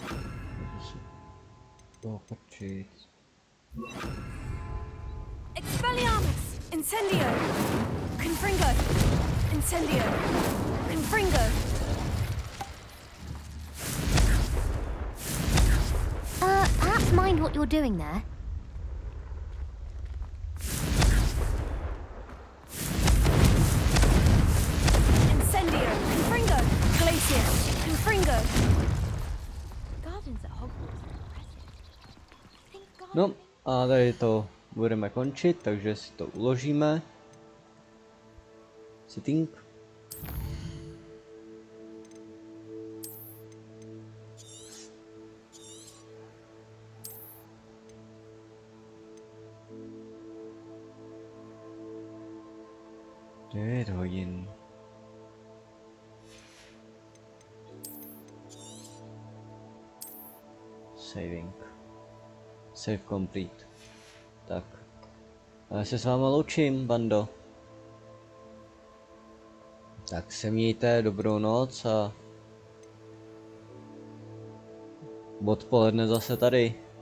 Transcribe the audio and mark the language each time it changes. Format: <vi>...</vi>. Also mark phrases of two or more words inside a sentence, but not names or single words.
<cs>Toho prčit.</cs> <en>Incendio! Confringo! Incendio! Confringo! Perhaps mind what you're doing there. Incendio! Confringo! Glacius! Confringo! Gardens at Hogwarts are impressive.</en> <cs>No a tady to budeme končit, takže si to uložíme. Sitting. Devět hodin.</cs> <en>Saving. Save complete.</en> <cs>Tak. A já se s váma loučím, bando. Tak se mějte, dobrou noc a odpoledne zase tady.</cs>